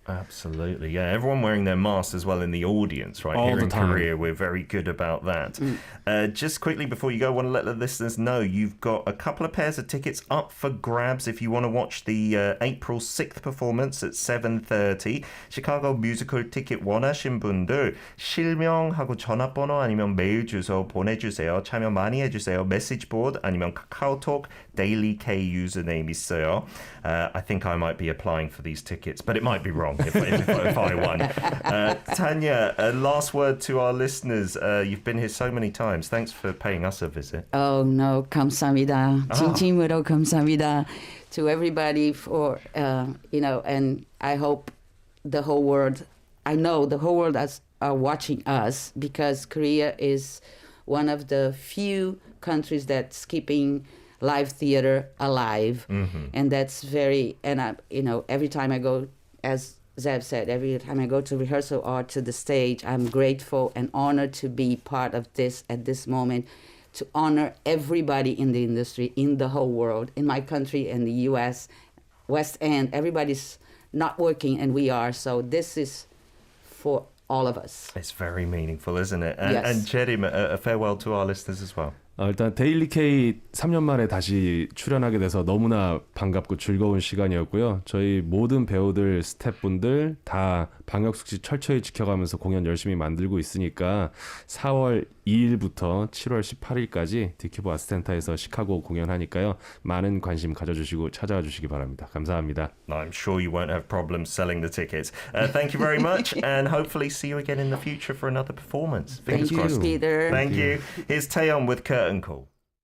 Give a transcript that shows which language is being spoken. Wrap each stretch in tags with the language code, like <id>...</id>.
<en>Absolutely, yeah. Everyone wearing their masks as well in the audience, right? All Here the in time. Korea, we're very good about that. Just quickly before you go, I want to let the listeners know you've got a couple of pairs of tickets up for grabs if you want to watch the April 6th performance at 7:30.</en> <ko>Chicago 뮤지컬 티켓 원하신 분들 실명하고 전화번호 아니면 메일 주소 보내주세요. 참여 많이 해주세요. 메시지 보드 아니면 카카오톡 Daily K username 있어요.</ko> <en>I think I might be applying for these tickets, but it might be wrong if I won. Tanya, last word to our listeners. You've been here so many times. Thanks for paying us a visit. Oh no,</en> <ko>감사합니다. 진심으로 감사합니다</ko> <en>to everybody for and I hope the whole world. I know the whole world are watching us because Korea is one of the few countries that's keeping live theater alive, and that's very. And every time I go, as Zev said, every time I go to rehearsal or to the stage, I'm grateful and honored to be part of this at this moment, to honor everybody in the industry, in the whole world, in my country, in the U.S., West End. Everybody's not working, and we are. So this is for all of us. It's very meaningful, isn't it? And, Yes. and Jerim, a farewell to our listeners as well.</en> <ko>일단 데일리 K 3년 만에 다시 출연하게 돼서 너무나 반갑고 즐거운 시간이었고요. 저희 모든 배우들, 스태프분들 다 방역수칙 철저히 지켜가면서 공연 열심히 만들고 있으니까 4월 2일부터 7월 18일까지 디큐브 아스센터에서 시카고 공연하니까요. 많은 관심 가져주시고 찾아와 주시기 바랍니다. 감사합니다.</ko> <en>I'm sure you won't have problems selling the tickets. Thank you very much, and hopefully see you again in the future for another performance. Fingers Thank you, crossed. Peter. Thank you. Here's Taeyeon with Curtain Call.</en>